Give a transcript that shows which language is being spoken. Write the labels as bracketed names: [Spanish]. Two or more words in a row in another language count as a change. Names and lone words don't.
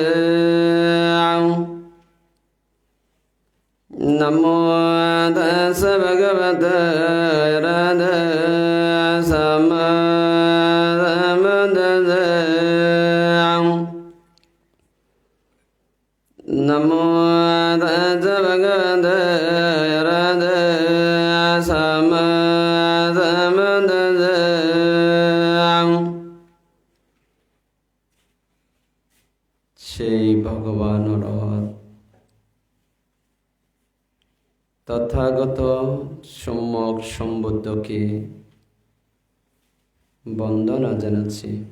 [Pali] Namo tassa bhagavate arahato samma sambuddhassa. Namo tassa bhagavate arahato samma sambuddhassa. [Bangla] সেই ভগবান অরহৎ তথাগত সম্যক সম্বুদ্ধকে বন্দনা জানাচ্ছি।